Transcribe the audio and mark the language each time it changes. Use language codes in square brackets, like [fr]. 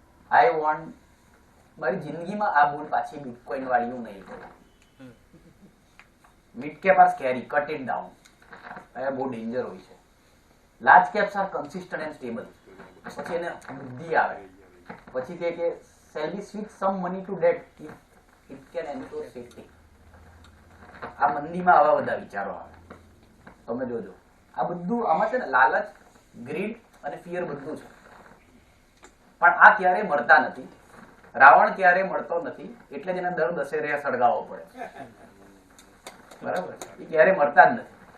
[en] I want, [gu] મારી જિંદગીમાં આ ભૂલ પાછી બિટકોઇન વાળી હું નહીં કરું. [en] Mid cap are scary, cut it down. [gu] એ બહુ ડેન્જર હોય છે. [en] Large caps are consistent and stable. [gu] પછી એને બુદ્ધિ આવે, પછી કે [en] shall we switch some money to debt if it can ensure safety. [gu] આ મંદીમાં આવા બધા વિચારો આવે, તમે જોજો. આ બધું આમાં છે ને લાલચ, ગ્રીડ અને ફિયર બધું છે. પણ આ ક્યારે મળતા નથી. રાવણ ક્યારે મળતો નથી, એટલે જ એને દર દશેરે સળગાવવો પડે, બરાબર? એ ક્યારે મળતા જ નથી.